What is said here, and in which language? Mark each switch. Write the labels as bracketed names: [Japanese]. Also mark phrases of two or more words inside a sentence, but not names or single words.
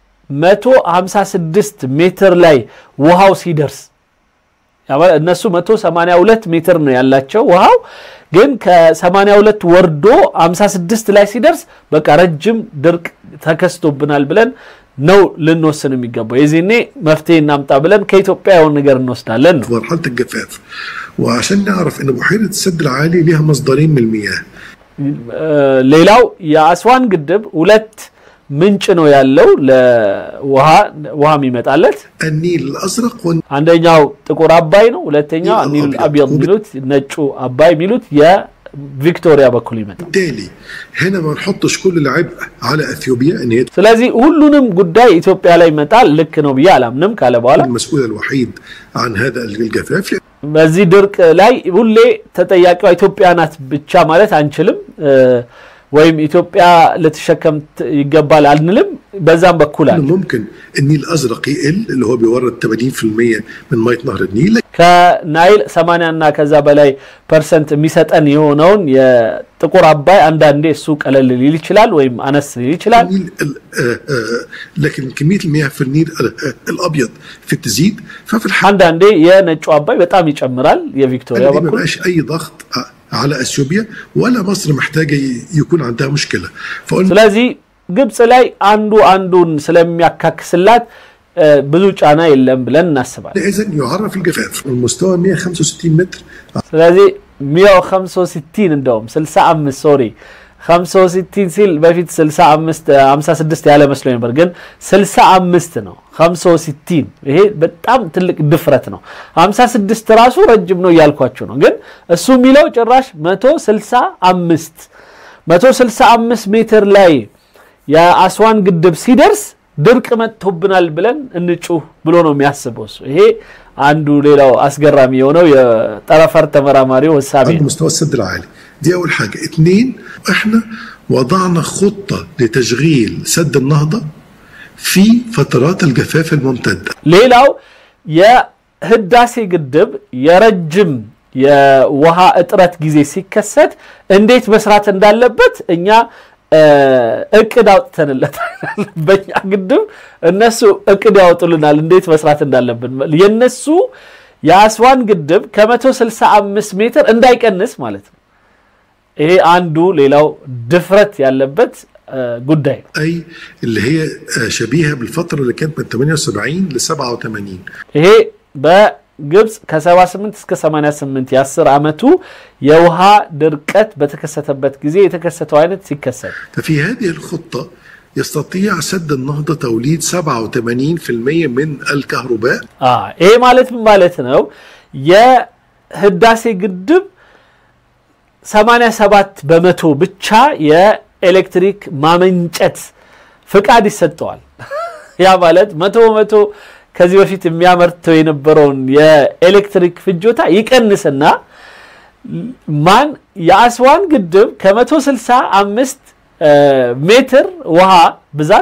[Amharic] 156 ሜትር ላይ ውሃው ሲደርስ እነሱ 182 ሜትር ነው ያላቸው ውሃው ግን ከ82 ወርዶ 56 ላይ ሲደርስ በቃ ረጅም ድርቅ ተከስቶብናል ብለን ነው ልንወስን የሚገባው የዚህኔ መፍትሄ እናምጣ ብለን ከኢትዮጵያ የሆነ ነገር እንወስዳለን ነው [Arabic] مرحله الجفاف وعشان نعرف ان بحيره السد العالي لها مصدرين من المياه [Amharic] ሌላው የአስዋን ግድብ ሁለት ምንጭ ነው ያለው ለውሃ የሚመጣለት [Arabic] النيل الازرق [Amharic] አንደኛው ጥቁር አባይ ነው ሁለተኛው [Arabic] النيل الابيض [Amharic] ሚሉት ነጩ አባይ ሚሉት የቪክቶሪያ በኩል ይመጣል [Arabic] بالتالي هنا ما نحطش كل العبء على اثيوبيا ان هي [Amharic] ስለዚህ ሁሉንም ጉዳይ ኢትዮጵያ ላይ መጣል ልክ ነው ብዬ አላምንም ካለ በኋላ [Arabic] المسؤول الوحيد عن هذا الجفاف [Amharic] በዚህ ድርቅ ላይ ሁሌ ተጠያቂው ኢትዮጵያ ናት ብቻ ማለት አንችልም ወይም ኢትዮጵያ ለተሸከም ይገባል አንልም በዛም በኩል አለ [Arabic] ممكن النيل الازرق يقل اللي هو بيورد 80% من ميه نهر النيل [Amharic] ከናይል 80 እና ከዛ በላይ ፐርሰንት የሚሰጠን የሆነውን የጥቁር አባይ አንዳንዴ እሱ ቀለል ሊል ይችላል ወይም አነስ ሊል ይችላል [Arabic] لكن كميه المياه في النيل الابيض في تزيد ففي الحال [Amharic] አንዳንዴ የነጩ አባይ በጣም ይጨምራል የቪክቶሪያ በኩል [Arabic] ما اي ضغط على اثيوبيا ولا مصر محتاجه يكون عندها مشكله [Amharic] ስለዚህ ግብጽ ላይ አንዱን ስለሚያካክስላት ብዙ ጫና የለም ብለን እናስባለን [Arabic] اذا يعرف الجفاف المستوى 165 متر [Amharic] ስለዚህ 165 እንደውም 65 ሶሪ 65 ሲል በፊት 65 56 ያለ መስሎኝ ነበር ግን 65 ነው 65 ይሄ በጣም ትልቅ ድፍረት ነው 56 ራሱ ረጅም ነው ያልኳችሁ ነው ግን እሱ የሚለው ጭራሽ 165 ሜትር ላይ የአስዋን ግድብ ሲደርስ ድርቅ መጥቶብናል ብለን እንጩህ ብሎ ነው የሚያስበው እሱ ይሄ አንዱ ሌላው አስገራሚ የሆነው የጠረፈር ተመራማሪው ሐሳብ [Arabic] عند مستوى السد العالي دي اول حاجه اثنين احنا وضعنا خطه لتشغيل سد النهضه في فترات الجفاف الممتده [Amharic] ሌላው የህዳሴ ግድብ የረጅም የውሃ እጥረት ጊዜ ሲከሰት እንዴት መስራት እንዳለበት እኛ እቅድ አውጥተንለታል በእኛ ግድብ እነሱ እቅድ ያወጡልናል እንዴት መስራት እንዳለብን የነሱ የአስዋን ግድብ ከ165 ሜትር እንዳይቀንስ ማለት ነው ይሄ አንዱ ሌላው ድፍረት ያለበት ጉዳይ [Arabic] اي اللي هي شبيهه بالفتره اللي كانت من 78 ل 87 [Amharic] ይሄ በግብጽ ከ78 እስከ 88 የ10 አመቱ የውሃ ድርቀት በተከሰተበት ጊዜ የተከሰተው አይነት ሲከሰት [Arabic] ففي هذه الخطه يستطيع سد النهضه توليد 87% من الكهرباء [Amharic] ይሄ ማለት ምን ማለት ነው የህዳሴ ግድብ 87 በመቶ ብቻ የኤሌክትሪክ ማመንጨት ፍቃድ ይሰጠዋል ያ ማለት 100% ከዚህ በፊት የሚያመርተው የነበረውን የኤሌክትሪክ ፍጆታ ይቀንስና ማን የአስዋን ግድብ ከ165 ሜትር ውሃ ብዛት